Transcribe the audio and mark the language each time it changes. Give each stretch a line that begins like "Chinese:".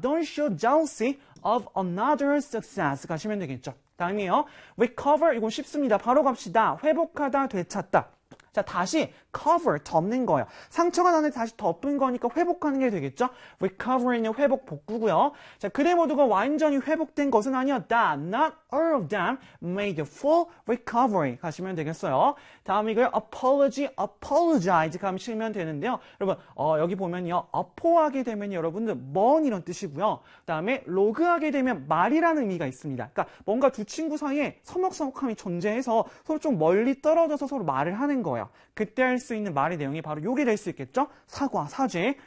English: Don't show jealousy of another's success
Korean: 가시면 되겠죠. 다음이에요. Recover 이건 쉽습니다. 바로 갑시다. 회복하다, 되찾다. 자, 다시 cover 덮는 거예요. 상처가 나는데 다시 덮은 거니까 회복하는 게 되겠죠? Recovery는 회복 복구고요. 자, 그대 모두가 완전히 회복된 것은 아니었다.
English: Not all of them made a full recovery
Korean: 가시면 되겠어요. 다음 이걸 apology, apologize 가시면 되는데요. 여러분, 여기 보면요. 어포하게 되면 여러분들 먼 이런 뜻이고요. 그다음에 로그하게 되면 말이라는 의미가 있습니다. 그러니까 뭔가 두 친구 사이에 서먹서먹함이 존재해서 서로 좀 멀리 떨어져서 서로 말을 하는 거예요. 그때 할수 있는 말의 내용이 바로 요게 될수 있겠죠? 사과, 사죄.